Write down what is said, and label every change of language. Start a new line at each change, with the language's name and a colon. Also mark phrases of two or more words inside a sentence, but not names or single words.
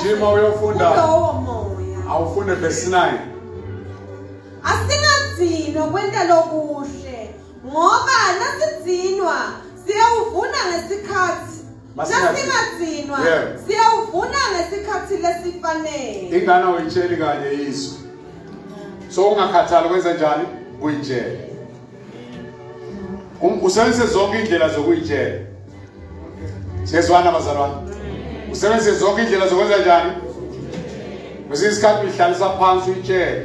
Swati: Gijima uyofunda. Kulowo moya. Awufunde verse 9. Asingadzinwa kwenta lokuhle ngoba nasidzinwa siyawuvuna ngesikhathi. Nasingadzinwa siyawuvuna ngesikhathi lesifanele. Ingane uyitsheli kanye izwi. So ungakhathali kwenza njani? Uyitshela. Usebenzise zonke indlela zokuyitshela. Siyezwana bazalwane. Usebenzise zonke indlela zokwenza njani? Kwesinye isikhathi uyihlalisa phansi uyitshele.